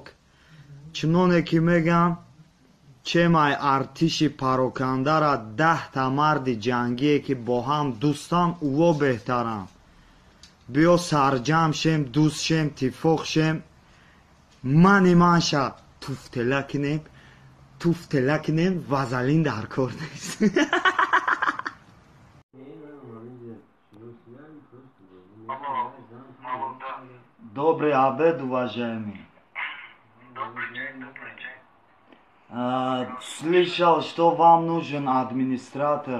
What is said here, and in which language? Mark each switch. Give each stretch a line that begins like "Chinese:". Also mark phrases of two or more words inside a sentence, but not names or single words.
Tajik: Чуноне ки мегам, чемай артиши парокандара 10 марди ҷангие ки бо ҳам дӯстан, уво беҳтаранд. биё сарҷам шем, дӯст шем, тифоқ шем. мани манша туфтела кинем, вазалин дар кор нест.
Russian: Добрый обед, уважаемый. Добрый день, добрый день. Слышал, что вам нужен администратор.